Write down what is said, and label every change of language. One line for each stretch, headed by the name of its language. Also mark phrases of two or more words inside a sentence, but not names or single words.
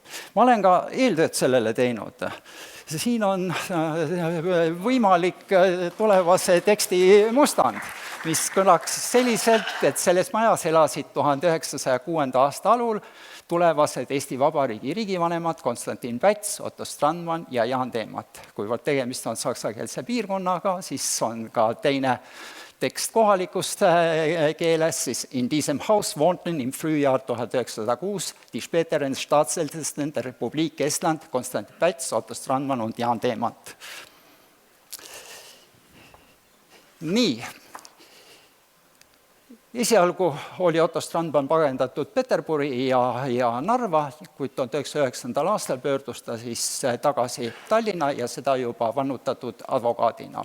Estonian: Ma olen ka eeltööd sellele teinud. Siin on võimalik tulevase teksti mustand, mis kõlaks selliselt, et selles majas elasid 1906. aasta alul tulevased Eesti Vabariigi riigivanemad Konstantin Päts, Otto Strandmann ja Jaan Teemat. Kuivõrd tegemist on saksakeelse piirkonnaga, siis on ka teine tekst kohalikust keeles, siis
German: in diesem Haus wohnten im Frühjahr 1906 die späteren Staatsältesten der Republik Estland Konstantin Päts, Otto Strandmann und Jaan Teemat.
Estonian: Nii. Esialgu oli Otto Strandmann pagendatud Peterburi ja Narva, kuid 1909. aastal pöördus ta siis tagasi Tallinna ja seda juba vannutatud advokaadina.